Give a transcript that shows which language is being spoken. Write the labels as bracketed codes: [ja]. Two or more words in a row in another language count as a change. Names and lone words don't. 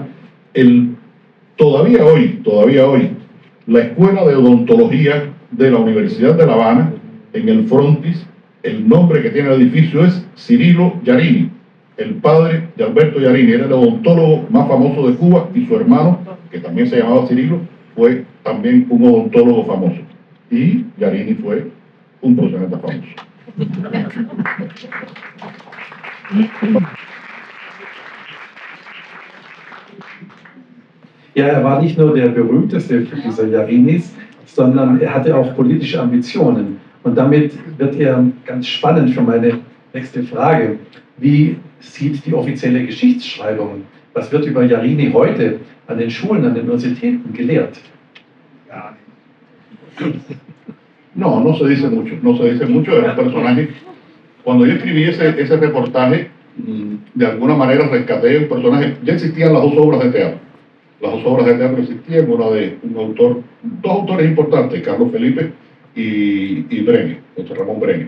[es] Todavía hoy, la Escuela de Odontología de la Universidad de La Habana, en el frontis, el nombre que tiene el edificio es Cirilo Yarini, el padre de Alberto Yarini. Era el odontólogo más famoso de Cuba, y su hermano, que también se llamaba Cirilo, fue también un odontólogo famoso. Y Yarini fue un proxeneta famoso. [de] Ja, er war nicht nur der berühmteste dieser Jarinis, sondern er hatte auch politische Ambitionen. Und damit wird er ganz spannend für meine nächste Frage. Wie sieht die offizielle Geschichtsschreibung? Was wird über Yarini heute an den Schulen, an den Universitäten gelehrt? [es] No se dice mucho de los personajes. Cuando yo escribí ese reportaje, de alguna manera rescaté un personaje. Ya existían las 2 obras de teatro. Las 2 obras de teatro existían, una de dos autores importantes, Carlos Felipe y Brenes, José Ramón Brenes.